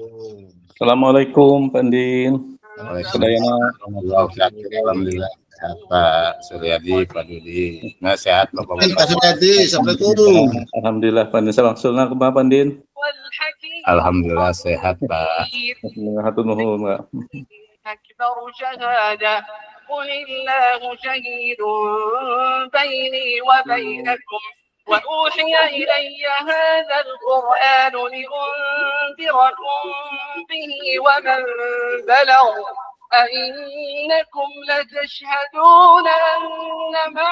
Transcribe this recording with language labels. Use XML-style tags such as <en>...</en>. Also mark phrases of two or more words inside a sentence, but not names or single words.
<id>Assalamualaikum, Pandin.</id> <ar>وعليكم السلام ورحمة الله وبركاته.</ar> <id>Alhamdulillah. Sehat Pak Suryadi, Pak Dudi. Nah, sehat Bapak. Pak Suryadi, assalamualaikum. Alhamdulillah, Pandin. Salam sunnah ke Pak Pandin. Alhamdulillah sehat Pak.</id> <su>Hatur nuhun, Pak.</su> <ar>قل الله شهيد بيني وبينكم وأوحي إلي هذا القرآن لأنذركم به ومن بلغ أئنكم لتشهدون أن مع</ar>